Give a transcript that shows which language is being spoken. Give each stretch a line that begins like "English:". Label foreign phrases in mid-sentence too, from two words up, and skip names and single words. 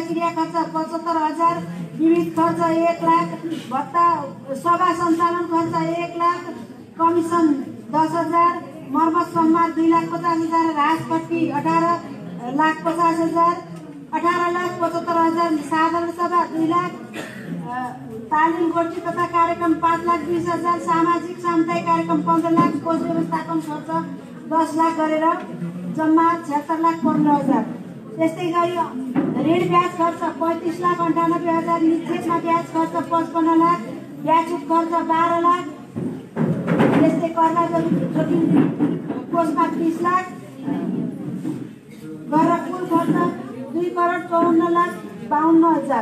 Nepali: क्रिया खर्च 75 हजार, विविध खर्च 1 लाख, भत्ता सभा सञ्चालन खर्च 1 लाख, कमिसन 10 हजार, मर्मत सम्मान 2 लाख 50 हजार, राजपट्टी 18 लाख 50 हजार, 18 लाख 75 हजार, साधारण सभा 2 लाख, तालिम गोष्ठी तथा कार्यक्रम 5 लाख 20 हजार, सामाजिक सामुदायिक कार्यक्रम 15 लाख, कोष व्यवस्थापन खर्च 10 लाख गरेर जम्मा 76 लाख 15 हजार। त्यस्तै गरी ऋण ब्याज खर्च 35 लाख 98 हजार, निक्षेपमा ब्याज खर्च 55 लाख, ब्याज खर्च 12 लाख, त्यस्तै कर्ला जोखिम कोषमा 30 लाख गरेर कुल खर्च 2,54,52,000।